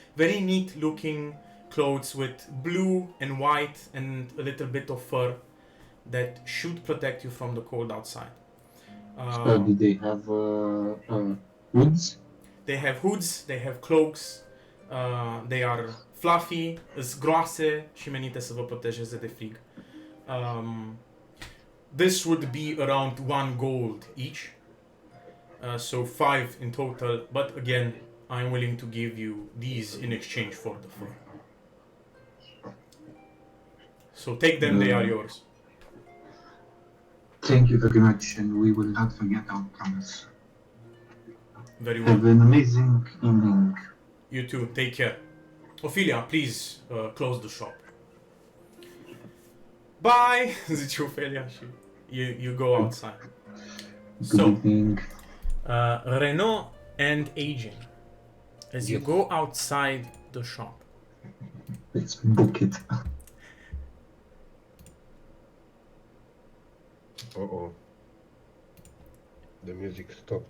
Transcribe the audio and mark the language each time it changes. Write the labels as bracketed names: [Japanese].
[English] Very neat looking clothes with blue and white and a little bit of fur that should protect you from the cold outside. Do they have hoods? They have hoods, they have cloaks, they are fluffy, [Romanian] îs groase și menite să vă protejeze de frig. [English] This would be around 1 gold each. So 5 in total. But again, I'm willing to give you these in exchange for the fur. So take them, they are yours. Thank you very much, and we will not forget our promise. Very well. Have an amazing evening. You too. Take care. Ophelia, please close the shop. Bye! [Romanian] Zice Ophelia și [English] you go outside. Good So, evening. Renaud and Aging, as you go outside the shop, Let's book it. Uh-oh. The music stopped.